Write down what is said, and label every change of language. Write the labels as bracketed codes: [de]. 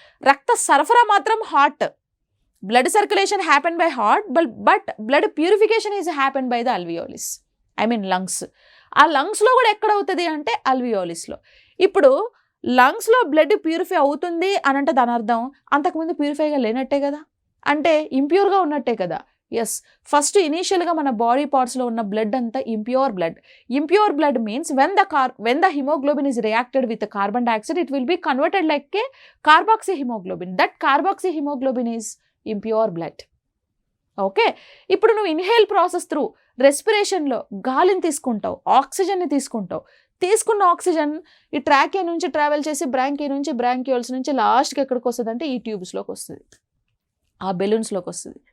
[te] రక్త సరఫరా మాత్రం [en] Heart, blood circulation happen by heart, but blood purification is happen by the alveoli, I mean lungs. [te] ఆ లంగ్స్లో కూడా ఎక్కడ అవుతుంది అంటే అల్వియోలిస్లో. ఇప్పుడు లంగ్స్లో బ్లడ్ ప్యూరిఫై అవుతుంది అని అంటే దాని అర్థం అంతకుముందు ప్యూరిఫైగా లేనట్టే కదా, అంటే ఇంప్యూర్గా ఉన్నట్టే కదా. ఎస్, ఫస్ట్ ఇనీషియల్గా మన బాడీ పార్ట్స్లో ఉన్న బ్లడ్ అంతా impure blood. [en] Impure blood means when the hemoglobin is reacted with the carbon dioxide, it will be converted like a carboxy hemoglobin. That carboxy hemoglobin is impure blood. [te] Okay, ఇప్పుడు నువ్వు inhale process through రెస్పిరేషన్లో గాలిని తీసుకుంటావు, ఆక్సిజన్ని తీసుకుంటావు. తీసుకున్న oxygen ఈ trachea నుంచి travel చేసి bronchia నుంచి, బ్రాంకియోల్స్ నుంచి లాస్ట్కి ఎక్కడికి వస్తుంది అంటే ఈ ట్యూబ్స్లోకి వస్తుంది, ఆ బెలూన్స్లోకి వస్తుంది.